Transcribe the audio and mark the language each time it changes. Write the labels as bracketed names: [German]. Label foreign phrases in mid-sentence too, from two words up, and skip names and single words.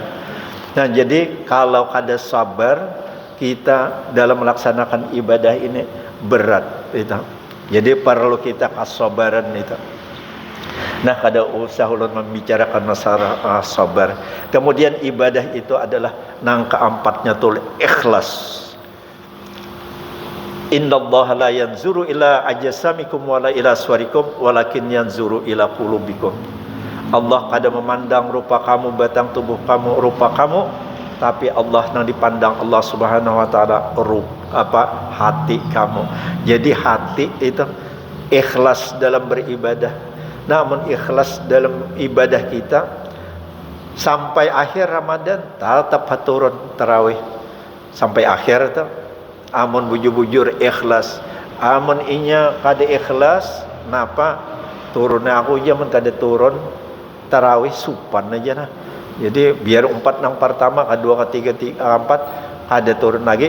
[Banjar] Nah, jadi kalau kada sabar kita dalam melaksanakan ibadah ini berat itu. Jadi perlu kita kesabaran itu. Nah, kada usah ulun membicarakan masalah sabar. Kemudian ibadah itu adalah nang keempatnya tu ikhlas. [Arabic] إن الله لا ينظر إلى أجسامكم ولا إلى صوركم ولكن ينظر إلى قلوبكم. [Banjar] Allah kada memandang rupa kamu, batang tubuh kamu, rupa kamu, tapi Allah yang dipandang [Arabic] الله سبحانه وتعالى [Banjar] hati kamu. [Indonesian] Jadi hati itu ikhlas dalam beribadah. Namun ikhlas dalam ibadah kita sampai akhir Ramadan tetap turun tarawih sampai akhir itu. [Banjar] Amun bujur-bujur ikhlas, amun inya kada ikhlas, napa turunnya aku aja men kada turun tarawih supan aja nah. Jadi biar umpat nang pertama, kedua, ketiga, empat ada turun lagi.